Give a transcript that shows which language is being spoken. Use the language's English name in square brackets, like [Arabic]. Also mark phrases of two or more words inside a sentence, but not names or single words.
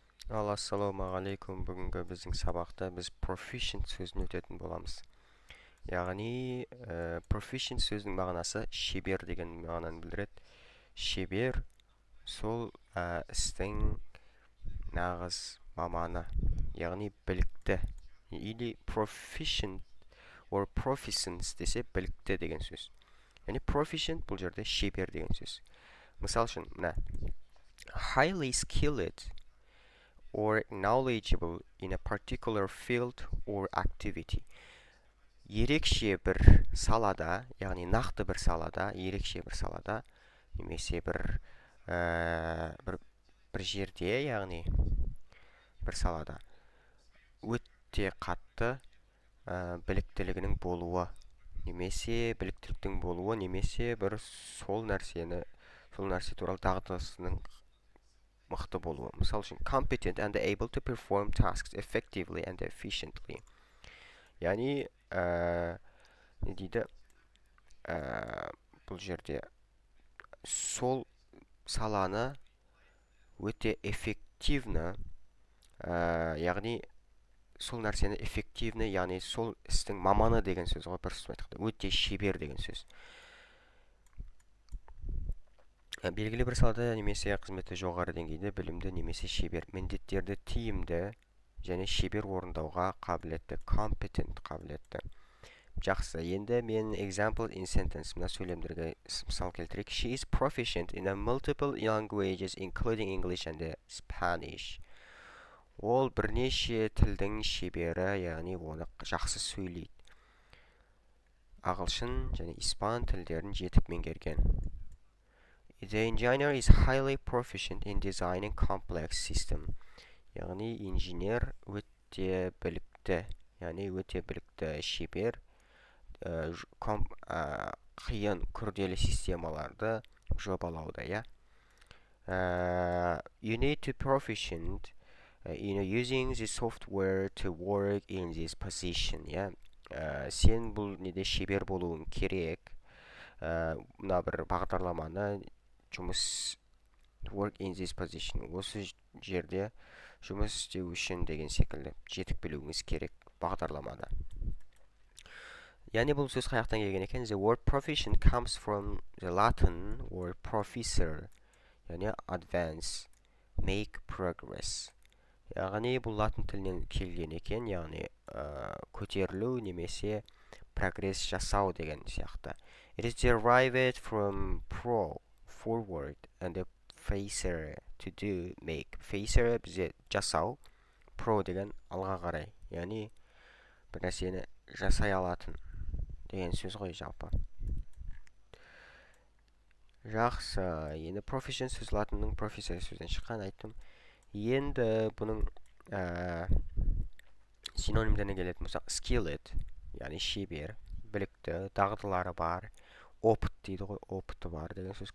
[Kazakh] Ассалаумағалейкум. Бүгінгі біздің сабақта біз proficient сөзін өтетін боламыз. Яғни, proficient сөздің мағынасы шебер деген мағынаны білдіреді. Шебер сол істің нағыз маманы, яғни білікті. Или [English] proficient or proficiency [Kazakh] десе білікті деген сөз. Яғни proficient бұл жерде шебер деген сөз. Мысал үшін, мына [English] highly skilled or knowledgeable in a particular field or activity. [Kazakh] Ерекше бір салада, яғни нақты бір салада, ерекше бір салада, немесе бір жерде, яғни бір салада өте қатты біліктілігінің болуы, немесе біліктіліктің болуы, немесе бір сол нәрсе туралы дағдысының мықты болуы. Мысал үшін, [English] competent and able to perform tasks effectively and efficiently. [Kazakh] Яғни, не дейді, бұл жерде сол саланы өте эффективны, яғни сол нәрсені эффективны, яғни сол істің маманы деген сөз ғой, бір сөз айтқанда, өте шебер деген сөз. Белгілі бір салада немесе қызметті жоғары деңгейде білімді немесе шебер, міндеттерді тиімді және шебер орындауға қабілетті, competent қабілетті. Жақсы, енді мен [English] example in sentence [Kazakh] мына сөйлемдерге мысал келтірейік. [English] She is proficient in a multiple languages including English and Spanish. [Kazakh] Ол бірнеше тілдің шебері, яғни оны жақсы сөйлейді. Ағылшын және испан тілдерін жетік меңгерген. [English] The engineer is highly proficient in designing complex system. [Kazakh] Яғни инженер өте білікті, яғни өте білікті шебер қиын күрделі системаларды жобалауда, я. [English] You need to proficient in using the software to work in this position, я. [Kazakh] Сен бұл неде шебер болуың керек. Мына бір бағдарламаны [English] work in this position, [Kazakh] осы жерде жұмыс істеу үшін деген секілді жетік білуіңіз керек бағдарламада. Яғни бұл сөз қаяқтан келген екен? [English] The word proficient comes from the Latin word professor, яғни advance, make progress. [Kazakh] Яғни бұл латын тілінен келген екен, яғни көтерілу немесе прогресс жасау деген сияқты. [English] It is derived from pro, forward, and the facer, to do, make. [Kazakh] Facer бізде жасау, pro деген алға қарай, яғни бір нәрсені жасай алатын деген сөз ғой жалпы. Жақсы, енді proficient сөз латынның professor сөзден шыққан айттым. Енді бұның синонимдеріне келетін болсақ, skilled, яғни шебер, білікті, дағдылары бар, опыт дейді ғой, опыты бар деген сөз.